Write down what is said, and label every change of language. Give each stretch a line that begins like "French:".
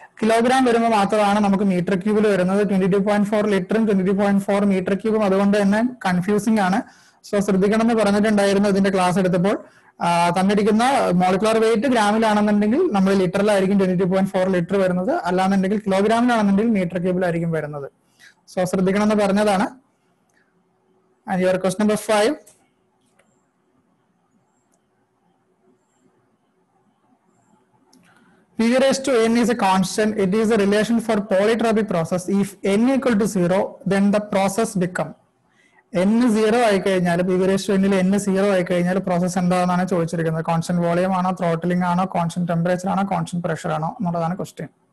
Malayalam: Kilogram വരുമ്പോൾ മാത്രമാണ് നമുക്ക് മീറ്റർ ക്യൂബിൽ വരുന്നത്. 22.4 ലിറ്ററും 22.4 മീറ്റർ ക്യൂബും അതുകൊണ്ട് തന്നെ കൺഫ്യൂസിംഗ് ആണ്. സോ ശ്രദ്ധിക്കണം എന്ന് പറഞ്ഞിട്ടുണ്ടായിരുന്നു ഇതിന്റെ ക്ലാസ് എടുത്തപ്പോൾ. തന്നിരിക്കുന്ന മോളിക്കുലർ വെയിറ്റ് ഗ്രാമിലാണെന്നുണ്ടെങ്കിൽ നമ്മൾ ലിറ്ററിലായിരിക്കും 22.4 ലിറ്റർ വരുന്നത്. അല്ലാന്നുണ്ടെങ്കിൽ കിലോഗ്രാമിലാണെന്നുണ്ടെങ്കിൽ മീറ്റർ ക്യൂബിലായിരിക്കും വരുന്നത്. സോ ശ്രദ്ധിക്കണം എന്ന് പറഞ്ഞതാണ്.
English: And your question number 5. P raised to n is a constant. It is a relation for polytropic process. If n equal to 0, then the process become
Malayalam: n 0 ആയി കഴിഞ്ഞാൽ PV/Nൽ n 0 ആയി കഴിഞ്ഞാൽ പ്രോസസ് എന്താണെന്നാണ് ചോദിച്ചിരിക്കുന്നത്. കോൺസ്റ്റന്റ് വോളിയം ആണോ, throttling ആണോ, constant temperature ആണോ, constant pressure ആണോ എന്നുള്ളതാണ് ക്വസ്റ്റ്യൻ.